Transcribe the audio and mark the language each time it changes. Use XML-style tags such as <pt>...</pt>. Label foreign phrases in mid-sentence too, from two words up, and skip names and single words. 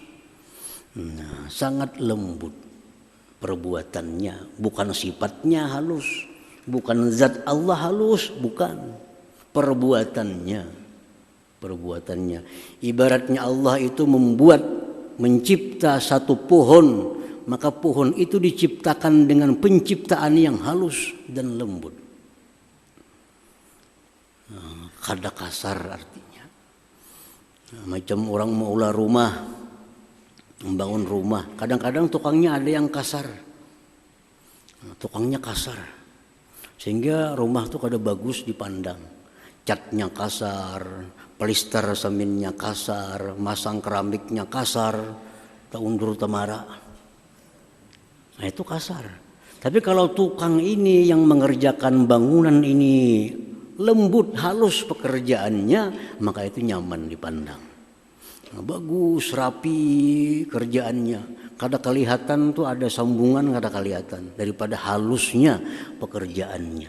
<id>Nah, sangat lembut perbuatannya, bukan sifatnya halus, bukan zat Allah halus, bukan perbuatannya. Ibaratnya Allah itu mencipta satu pohon, maka pohon itu diciptakan dengan penciptaan yang halus dan lembut.</id> <bjn>Kada kasar artinya. Macam orang mau ulah rumah, membangun rumah.</bjn> <id>Kadang-kadang tukangnya ada yang kasar. Tukangnya kasar.</id> <bjn>Sehingga rumah tuh kada bagus dipandang.</bjn> <id>Catnya kasar, pelister seminnya kasar, masang keramiknya kasar, taundur tamara. Nah itu kasar. Tapi kalau tukang ini yang mengerjakan bangunan ini lembut, halus pekerjaannya, maka itu nyaman dipandang. Nah, bagus, rapi kerjaannya.</id> <bjn>Kada kelihatan tuh ada sambungan, kada kelihatan daripada halusnya pekerjaannya.</bjn>